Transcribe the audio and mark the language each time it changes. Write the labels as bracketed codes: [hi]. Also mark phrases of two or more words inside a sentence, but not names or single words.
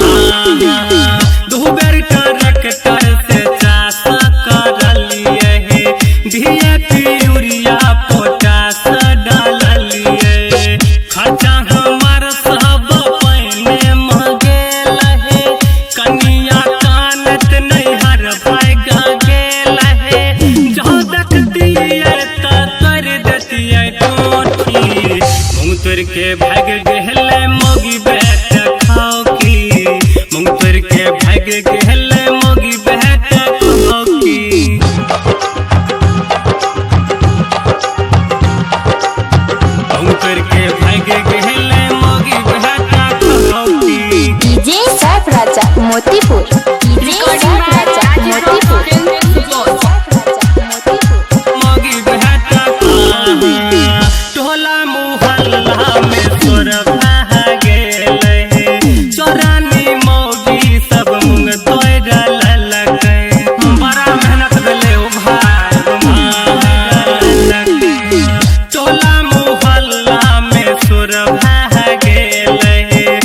[mai] दू बेर ट्रैक्टर से चाष कर लिए, DAP यूरिया पोटाश डाल लिए। खर्चा हमार सब पैने मगेल है, कनिया कानत नैहर भाग गेल है। जहाँ देखतिए त कर देतिए टोठी, मूंग तोड़ के भाग गेले मोगी बेटा खौकी। मूंग तोड़ के भाग गेले मोगी बेटा खौकी। मूंग तोड़ के भाग गेले मोगी बेटा खौकी। DJ Saif Raja Motipur। DJ Recording Saif by Raja Rajiv Rock Motipur। [en] Films Support। [mai] मोगी बेटा टोला मुहल्ला में तोर भाग गेले। चोरानी मोगी सब मूंग तोड़ ललकै। बड़ा मेहनत भेले ओ भाई टोला मुहल्ला में तोर भाग गेले।